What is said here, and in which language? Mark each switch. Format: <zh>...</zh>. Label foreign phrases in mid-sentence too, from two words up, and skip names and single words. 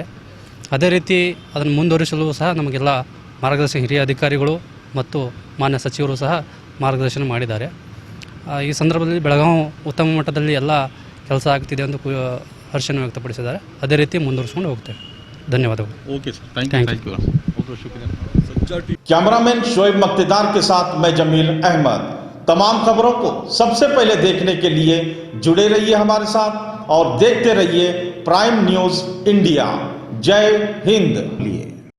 <kn>ಅದೇ ರೀತಿ ಅದನ್ನು ಮುಂದುವರಿಸಲು ಸಹ ನಮಗೆಲ್ಲ ಮಾರ್ಗದರ್ಶನ ಹಿರಿಯ ಅಧಿಕಾರಿಗಳು ಮತ್ತು ಮಾನ್ಯ ಸಚಿವರು ಸಹ ಮಾರ್ಗದರ್ಶನ ಮಾಡಿದ್ದಾರೆ. ಈ ಸಂದರ್ಭದಲ್ಲಿ ಬೆಳಗಾವಿ ಉತ್ತಮ ಮಟ್ಟದಲ್ಲಿ ಎಲ್ಲ ಕೆಲಸ ಆಗ್ತಿದೆ ಎಂದು ಹರ್ಷವನ್ನು ವ್ಯಕ್ತಪಡಿಸಿದ್ದಾರೆ. ಅದೇ ರೀತಿ ಮುಂದುವರಿಸ್ಕೊಂಡು ಹೋಗ್ತೇವೆ. ಧನ್ಯವಾದಗಳು.</kn> <en>OK sir, thank you.</en> <hi>बहुत बहुत शुक्रिया। कैमरामैन शोएब मक्तेदार के साथ मैं जमील अहमद। तमाम खबरों को सबसे पहले देखने के लिए जुड़े रहिए हमारे साथ और देखते रहिए प्राइम न्यूज़ इंडिया। जय हिंद।</hi>